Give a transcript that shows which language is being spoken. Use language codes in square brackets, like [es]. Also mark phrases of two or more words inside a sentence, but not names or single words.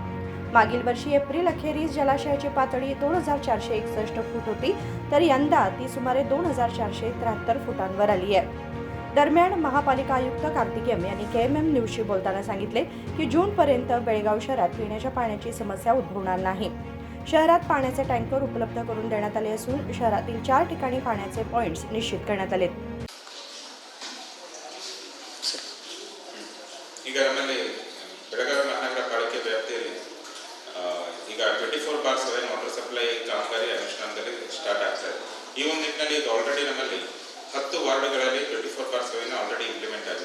[mr] मागील वर्षी एप्रिल अखेरीस जलाशयाची पातळी 2461 फूट होती, तर यंदा ती सुमारे 2473 फुटांवर आली आहे. दरम्यान महापालिका आयुक्त कार्तिकेयन यांनी KMM न्यूजशी बोलताना सांगितले की जूनपर्यंत बेळगाव शहरात पिण्याच्या पाण्याची समस्या उद्भवणार नाही. शहरात पाण्याचे टँकर उपलब्ध करून देण्यात आले असून शहरातील 4 ठिकाणी पाण्याचे पॉइंट्स निश्चित करण्यात आले. [kn] ಈಗ ನಮ್ಮಲ್ಲಿ ಬೆಳಗಾವಿ ಮಹಾನಗರ ಪಾಲಿಕೆ ವ್ಯಾಪ್ತಿಯಲ್ಲಿ ಈಗ 24/7 [en] water supply [kn] ಕಾಮಗಾರಿ ಅನುಷ್ಠಾನದಲ್ಲಿ ಸ್ಟಾರ್ಟ್ ಆಗ್ತಾ ಇದೆ. ಈ ಒಂದು ನಿಟ್ಟಿನಲ್ಲಿ ಈಗ ಆಲ್ರೆಡಿ ನಮ್ಮಲ್ಲಿ 10 ವಾರ್ಡ್ಗಳಲ್ಲಿ 24/7 ಆಲ್ರೆಡಿ ಇಂಪ್ಲಿಮೆಂಟ್ ಆಗಿದೆ.